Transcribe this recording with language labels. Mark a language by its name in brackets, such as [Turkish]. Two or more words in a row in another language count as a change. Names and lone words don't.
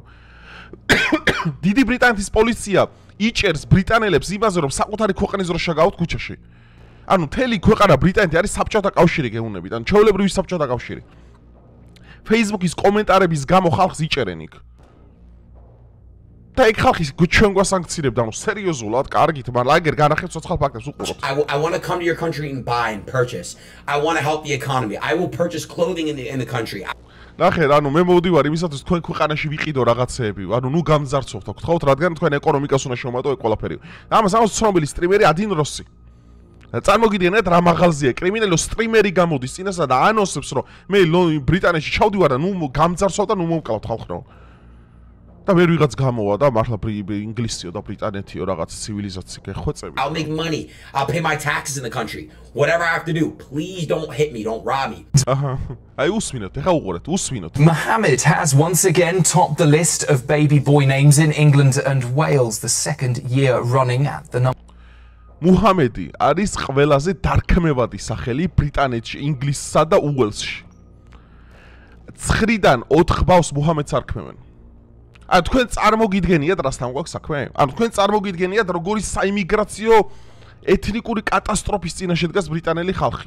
[Georgian] დიდი ბრიტანეთის პოლიცია იჭერს ბრიტანელებს იმაზე, რომ საკუთარი ქვეყნის დრო შეგავთ ქუჩაში. ანუ მთელი ქვეყანა ბრიტანეთი არის საბჭოთა კავშირი გეუბნებით, ან ჩვეულებრივი საბჭოთა კავშირი. Facebook-ის კომენტარების გამო ხალხს იჭერენ იქ. და ეგ ხალხი ჩვენ გვასანქცირებდა, ანუ სერიოზულად, კარგით, მაგრამ აგერ განახეთ ცოცხალ ფაქტებს უყუროთ. [English] I want to come to your country and buy and purchase. I want to help the economy. I will purchase clothing in the country. [Georgian] ნახე, ანუ მე მოვდივარ იმისათვის თქვენ ქვეყანაში ვიყიდო რაღაცეები, ანუ ნუ გამძარცოვთ, გთხოვთ, რადგან თქვენ ეკონომიკას უნდა შევმატო ეგ ყველაფერი. ამას ამას ცნობილი სტრიმერი ადინ როსი. წარმოგიდგენთ რა მაღალზეა კრიმინალი სტრიმერი გამოდის წინასა და ანონსებს რომ მე ბრიტანეთში ჩავდივარ და ნუ გამძარცვალ და ნუ მომკლავთ ხალხო. და ვერ ვიღაც გამოვა და მართლა ინგლისიო და ბრიტანეთიო რაღაც ცივილიზაცია გეხვეწები. [English] I'll make money. I'll pay my taxes in the country. Whatever I have to do. Please don't hit me. Don't rob me. [Georgian] აი უსმინოთ, ეხა უყურეთ, უსმინოთ. [English] Mohammed has once again topped the list of baby boy names in England and Wales, the second year running at the number. [Georgian] მუჰამედი არის ყველაზე დარქმევადი სახელი ბრიტანეთში, ინგლისსა და უელსში. 9-დან 4 ბავშვს მუჰამედს არქმევენ. ან თქვენ წარმოგიდგენიათ რასთან გვაქვს საქმე? ან თქვენ წარმოგიდგენიათ როგორი საიმიგრაციო ეთნიკური კატასტროფის წინაშე დგას ბრიტანელი ხალხი?